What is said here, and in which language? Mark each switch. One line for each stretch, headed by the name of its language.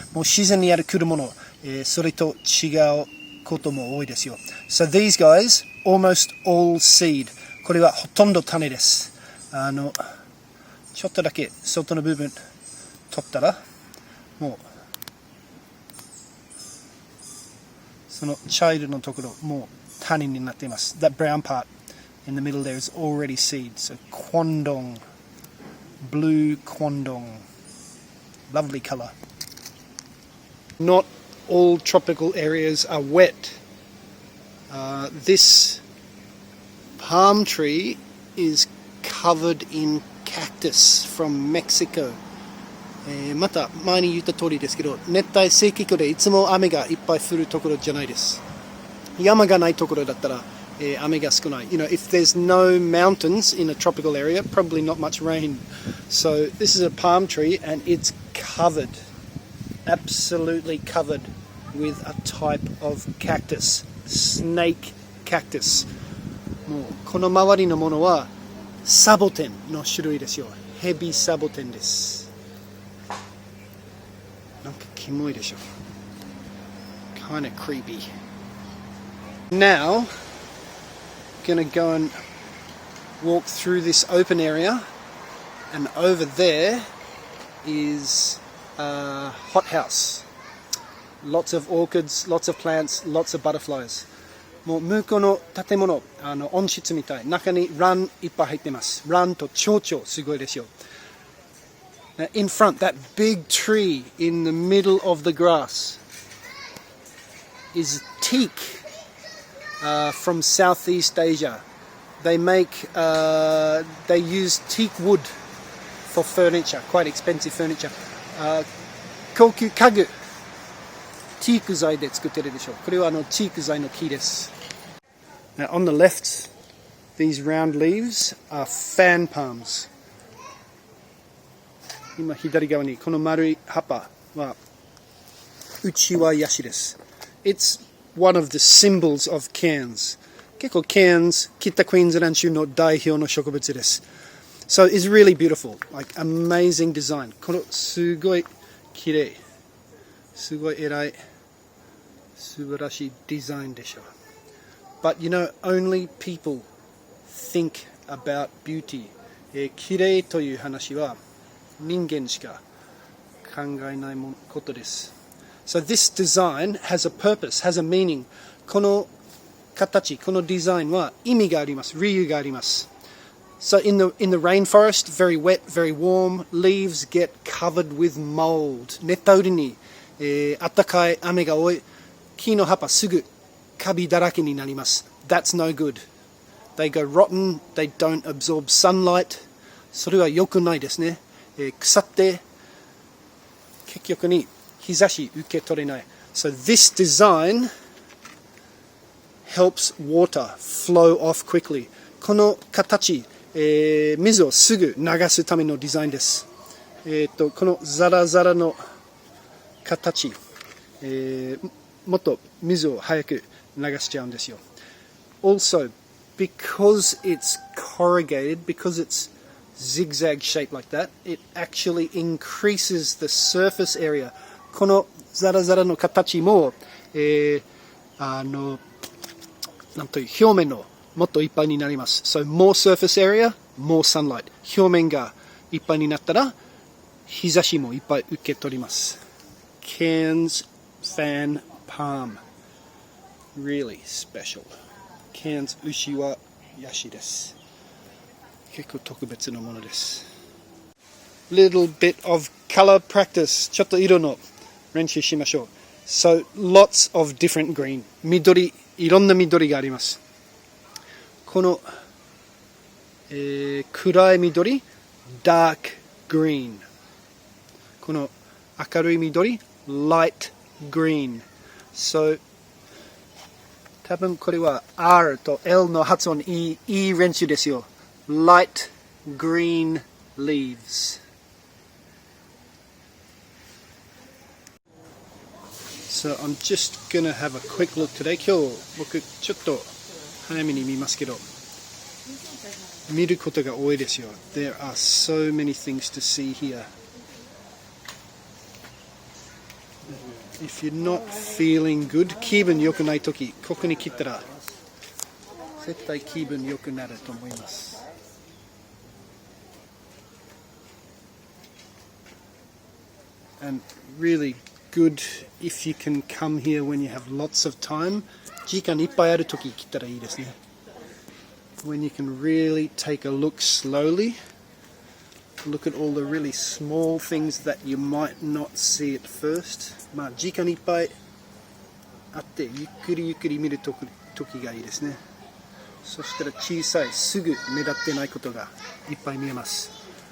Japanese: もう自然にある果物、それと違うことも多いですよ。
English: So these guys, almost all seed.
Japanese: これはほとんど種です。ちょっとだけ外の部分取ったら、もうその茶色のところもう種になっています。
English: That brown part in the middle there is already seed. So Kwandong, blue Kwandong, lovely color. Not all tropical areas are wet. This palm tree is covered in cactus from Mexico.
Japanese: また前に言った通りですけど、熱帯性気候でいつも雨がいっぱい降るところじゃないです。山がないところだったら、雨が少ない。
English: You know, if there's no mountains in a tropical area, probably not much rain. So this is a palm tree and it's covered, absolutely covered with a type of cactus, snake cactus.
Japanese: もうこの周りのものはサボテンの種類ですよ。ヘビサボテンです。なんかキモいでしょ。
English: Kind of creepy. Now, gonna go and walk through this open area, and over there is a hothouse. Lots of orchids, lots of plants, lots of butterflies.
Japanese: もう向こうの建物、温室みたい。中にランいっぱい入ってます。ランと蝶々、すごいですよ。
English: Now, in front, that big tree in the middle of the grass is teak from Southeast Asia. They use teak wood for furniture, quite expensive furniture.
Japanese: 高級家具。ティーク材で作ってるでしょう。これはティーク材の木です。
English: Now on the left, these round leaves are fan palms.
Japanese: 今左側にこの丸い葉っぱはウチワヤシです。
English: It's one of the symbols of Cairns.
Japanese: 結構 Cairns、北クイーンズランド州の代表の植物です。
English: So it's really beautiful, like amazing design.
Japanese: このすごい綺麗、すごい偉い。素晴らしいデザインでしょう。
English: But you know, only people think about beauty.
Japanese: 綺麗という話は人間しか考えないことです。
English: So this design has a purpose, has a meaning.
Japanese: この形、このデザインは意味があります。理由があります。
English: So in the rainforest, very wet, very warm, leaves get covered with mold.
Japanese: 熱帯雨林に、暖かい雨が多い。木の葉っぱすぐカビだらけになります。
English: That's no good. They go rotten, they don't absorb sunlight.
Japanese: それは良くないですね。腐って結局に日差し受け取れない。
English: So this design helps water flow off quickly.
Japanese: この形、水をすぐ流すためのデザインです。このザラザラの形、もっと水を早く流しちゃうんですよ。
English: Also, because it's corrugated, because it's zigzag shaped like that, it actually increases the surface area.
Japanese: このザラザラの形も、なんという表面のもっといっぱいになります。
English: So more surface area, more sunlight.
Japanese: 表面がいっぱいになったら日差しもいっぱい受け取ります。
English: Cairns fan palm, really special.
Japanese: Cairns ウシワヤシです。結構特別なものです。
English: Little bit of color practice.
Japanese: ちょっと色の練習しましょう。
English: So lots of different green.
Japanese: 緑、いろんな緑があります。この、暗い緑、
English: dark green。
Japanese: この明るい緑
English: light green。
Japanese: So 多分これは R と L の発音いい練習ですよ。
English: light green leaves。So I'm just gonna have a quick look today.
Japanese: 今日僕ちょっと早めに見ますけど、見ることが多いですよ。
English: There are so many things to see here. If you're not feeling good,
Japanese: 気分良くないとき、ここに来たら絶対気分良くなると思います。
English: And really good if you can come here when you have lots of time.
Japanese: 時間いっぱいあるとき来たらいいですね。
English: When you can really take a look slowly, look at all the really small things that you might not see at first.
Japanese: まあ時間いっぱいあってゆっくりゆっくり見るときがいいですね。そしたら小さいすぐ目立ってないことがいっぱい見えます。